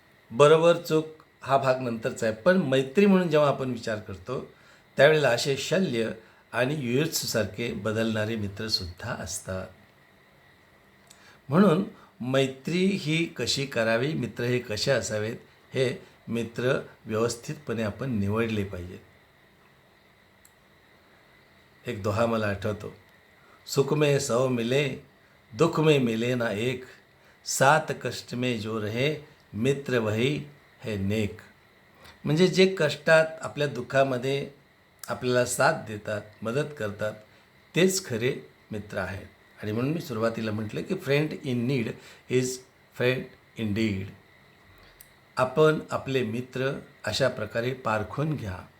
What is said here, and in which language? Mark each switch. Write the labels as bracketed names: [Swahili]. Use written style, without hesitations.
[Marathi] बरोबर चूक हा भाग नंतरचा आहे, पण मैत्री म्हणून जेव्हा आपण विचार करतो त्यावेळेला असे शल्य आणि युयुत्सूसारखे बदलणारे मित्रसुद्धा असतात. म्हणून मैत्री ही कशी करावी, मित्र हे कसे असावेत, हे मित्र व्यवस्थितपणे आपण निवडले पाहिजेत. एक दोहा मला आठवतो, [Hindi] सुख में 100 मिले, दुख में मिले ना एक, सात कष्ट में जो रहे, मित्र वही है नेक. [Marathi] म्हणजे जे कष्टात आपल्या दुःखामध्ये आपल्याला साथ देतात, मदत करतात, तेच खरे मित्र आहेत. आणि म्हणून मी सुरुवातीला म्हटलं की [English] Friend in need is friend in deed. [Marathi] आपण आपले मित्र अशा प्रकारे पारखून घ्या.